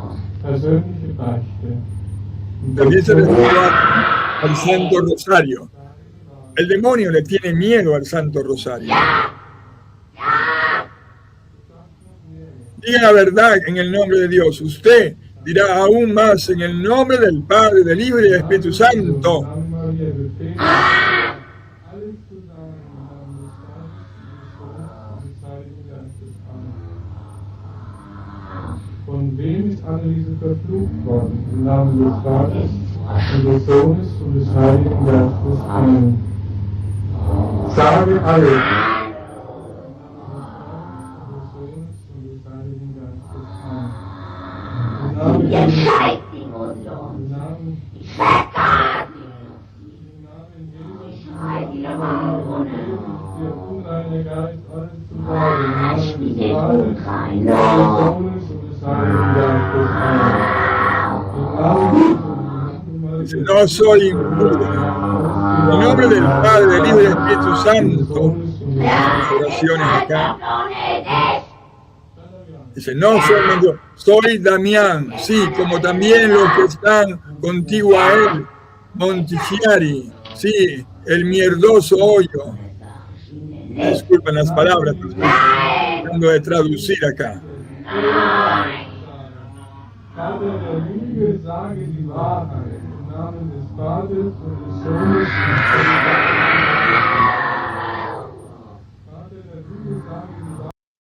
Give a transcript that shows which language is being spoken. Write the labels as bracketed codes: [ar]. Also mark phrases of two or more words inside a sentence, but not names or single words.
[es] También se refiere al Santo Rosario. El demonio le tiene miedo al Santo Rosario. Diga la verdad en el nombre de Dios. Usted dirá aún más en el nombre del Padre, del Hijo y del Espíritu Santo. [de] Von wem ist Anneliese verflucht worden? Im Namen des Vaters und des Sohnes und des Heiligen Geistes. Amen. Sage alle. Jetzt zeigt die Mutter uns. Ich vergab ihn. Ich schreibe ihn aber ich bin nicht unrein. [es] No soy impuro. En el nombre del Padre, del Hijo y del Espíritu Santo. Las oraciones acá. Dice, no soy mendigo, soy Damián, sí, como también los que están contigo a él, Montichiari, sí, el mierdoso hoyo. Disculpen las palabras, pero estoy tratando de traducir acá. [de] Vater der Lüge, sage die Wahrheit im Namen des Vaters und des Sohnes und des Vater der Lüge, sage die Wahrheit.